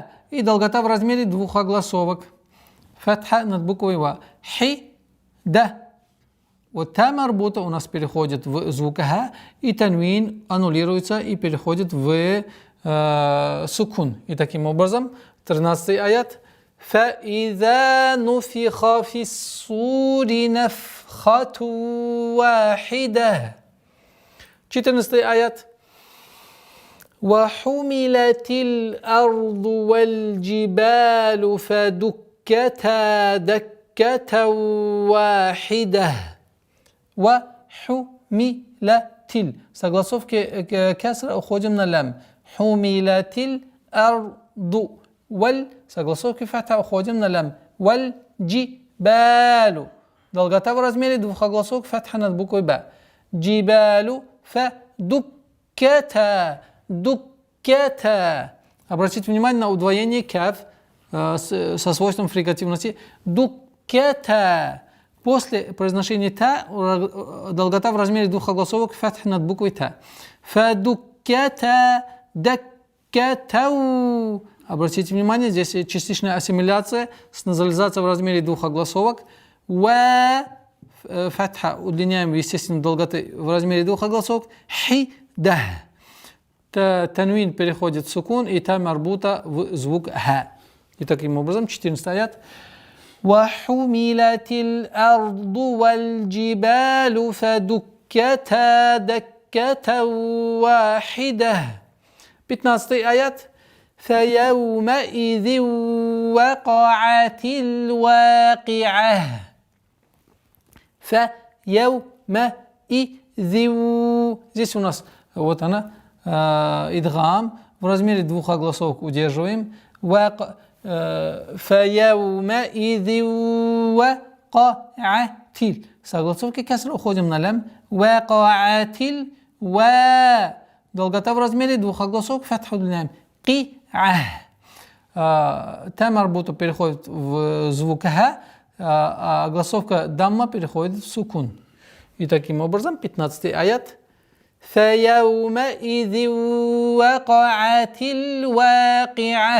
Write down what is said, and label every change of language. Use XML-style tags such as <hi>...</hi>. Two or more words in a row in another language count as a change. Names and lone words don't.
<ru>И долгота в размере 2 огласовок. Фатха над буквой ва. Хи да. Вот та марбута у нас переходит в звук ха, и танвин аннулируется и переходит в сукун. И таким образом, 13-й аят.</ru> <ar>فَإِذَا نُفِخَ فِي الصُّورِ نَفْخَةٌ وَاحِدَةٌ.</ar> <ru>14-й аят.</ru> <ar>وَحُمِلَتِ الْأَرْضُ وَالْجِبَالُ فَدُكَّتَا دَكَّةً وَاحِدَةً.</ar> <ru>وَحُمِلَتِ. Согласовки кесра уходим на лям.</ru> <ar>حُمِلَتِ الْأَرْضُ.</ar> <ru>Согласовки фатха уходим на лям.</ru> <ar>وَالْجِبَالُ.</ar> <ru>Долгота в размере двухогласовок фатха над буквой Б.</ru> <ar>جِبَالُ فَدُكَّتَا.</ar> <ru>Дуккета. Обратите внимание на удвоение каф со свойством фрикативности. Дуккета. После произношения та долгота в размере двухогласовок фатх над буквой та.</ru> <ar>فَدُكَّتَا دَكَّةً.</ar> <ru>Обратите внимание, здесь частичная ассимиляция с назализацией в размере двухогласовок. Фатха удлиняем, естественно, долготы в размере двухогласовок. Хи-да. Танвин переходит в сукун, и та марбута в звук ха. И таким образом, 14 аят.</ru> <ar>وَحُمِلَتِ الْأَرْضُ وَالْجِبَالُ فَدُكَّتَا دَكَّةً وَاحِدَةً. 15 аят. فَيَوْمَئِذٍ وَقَعَتِ الْوَاقِعَةُ. فَيَوْمَئِذٍ.</ar> <ru>Здесь у нас вот она. Идгам в размере двухогласовок удерживаем.</ru> <ar>فَيَوْمَئِذٍ وَقَعَتِ.</ar> <ru>Согласовки кесра уходим на лям. وَقَعَتِ. Долгота в размере двухогласовок фатха удлиняем.</ru> <ar>قِعَةٌ.</ar> <ru>Та марбута переходит в звук ха, а огласовка дамма переходит в сукун. И таким образом, 15 аят.</ru> <ar>فَيَوْمَئِذٍ وَقَعَتِ الْوَاقِعَةُ.</ar>